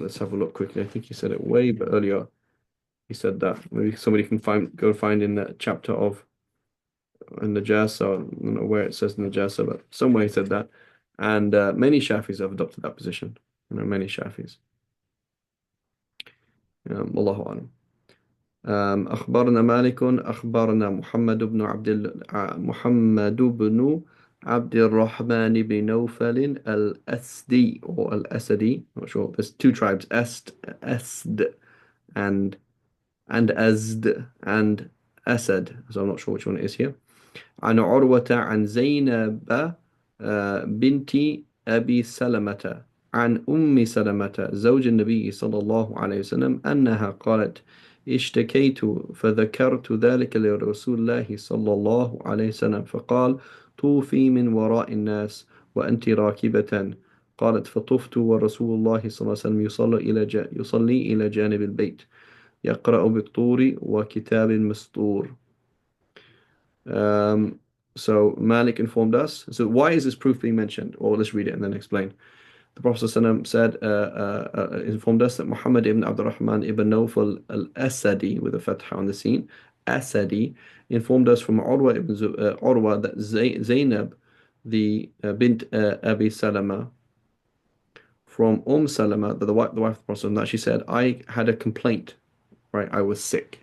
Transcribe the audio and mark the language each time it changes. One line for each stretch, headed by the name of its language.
English: Let's have a look quickly. I think he said it way earlier. He said that. Maybe somebody can find in that chapter of in Najasa. I don't know where it says Najasa, but somewhere he said that. And many Shafis have adopted that position. Many Shafis. Wallahu alam.
Arabic: أخبرنا مالك أخبرنا محمد بن عبد الرحمن بن نوفل الأسدي or الأسدي.
English: Not sure. There's 2 tribes, Asd and Azd and Asad. So I'm not sure which one it is here.
Arabic: عن عروة عن زينب بنت أبي سلمة عن أم سلمة زوج النبي صلى الله عليه وسلم أنها قالت اشتكيت فذكرت ذلك لرسول الله صلى الله عليه وسلم فقال طوفي من وراء الناس وأنت راكبة. قالت فطفت ورسول الله صلى الله عليه وسلم يصلي إلى جانب البيت يقرأ بالطور وكتاب مسطور.
English: Um, so Malik informed us. So why is this proof being mentioned? Well, let's read it and then explain. The Prophet ﷺ said, informed us that Muhammad ibn Abdurrahman ibn Nawfal al-Asadi, with a fatha on the scene, Asadi, informed us from Urwa that Zainab, the bint Abi Salama, from Salama, the wife of the Prophet, that she said, I had a complaint, right? I was sick.